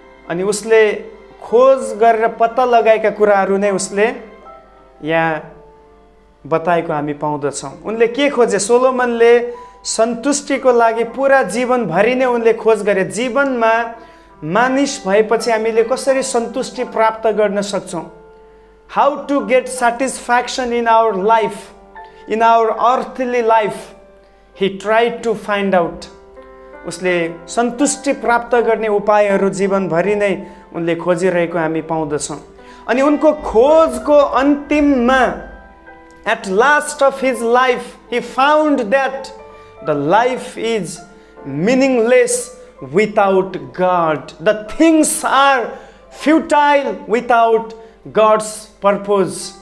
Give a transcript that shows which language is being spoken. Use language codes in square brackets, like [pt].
[ne] अनि उसले खोज गरेर पत्ता लगाएका कुराहरू नै उसले यहाँ बताएको हामी पाउँदछौँ। उनले के खोजे? सोलोमनले सन्तुष्टिको लागि पुरा जीवनभरि नै उनले खोज गरे। जीवनमा मानिस भएपछि हामीले कसरी सन्तुष्टि प्राप्त गर्न सक्छौँ? [en] How to get satisfaction in our life, in our earthly life. He tried to find out. [ne] उसले सन्तुष्टि प्राप्त गर्ने उपायहरू जीवनभरि नै उनले खोजिरहेको हामी पाउँदछौँ। अनि उनको खोजको अन्तिममा, [en] At last of his life, he found that the life is meaningless without God. The things are futile without God's purpose.